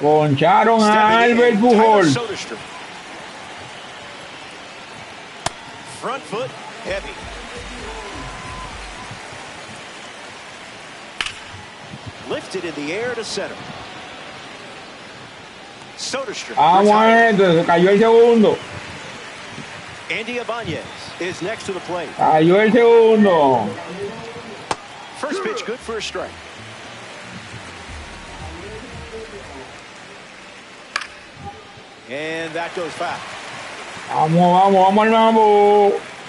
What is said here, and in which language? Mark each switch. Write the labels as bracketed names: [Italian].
[Spanish] Poncharon a Albert Pujol. [English] Front foot heavy. Lifted in the air to center. Soderstrom. [Spanish] Vamos a esto, se cayó el segundo. [English] Andy Ibanez is next to the plate. [Spanish] Cayó el segundo. [English] First pitch good for a strike. And that goes foul. [Spanish] Vamos, vamos, vamos al mambo.